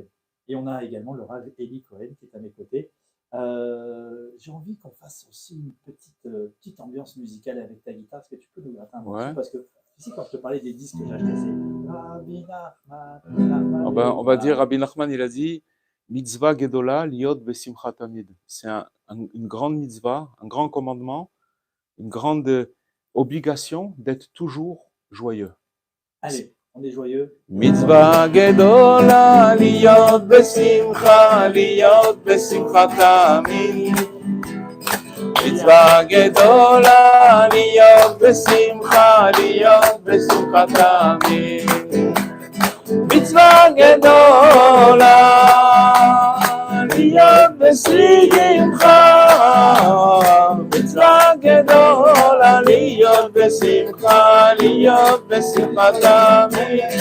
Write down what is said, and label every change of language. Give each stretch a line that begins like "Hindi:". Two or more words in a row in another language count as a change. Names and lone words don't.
French: Et on a également le Rav Élie Cohen qui est à mes côtés. J'ai envie qu'on fasse aussi une petite ambiance musicale avec ta guitare. Est-ce que tu peux nous gratter un morceau? Parce que ici, quand je te parlais des disques que j'ai achetés, c'est Rabbi Nachman. On va dire, Rabbi Nachman, il a dit
Hebrew: מצווה גדולה להיות בשמחה תמיד.
French: C'est une grande mitzvah, un grand commandement, une grande obligation d'être toujours joyeux. Allez, On est joyeux.
Hebrew: מצווה גדולה להיות בשמחה, להיות בשמחה תמיד. מצווה גדולה להיות בשמחה, להיות בשמחה תמיד. מצווה גדולה להיות בשמחה, מצווה גדולה להיות בשמחה, להיות בשמחה תמיד.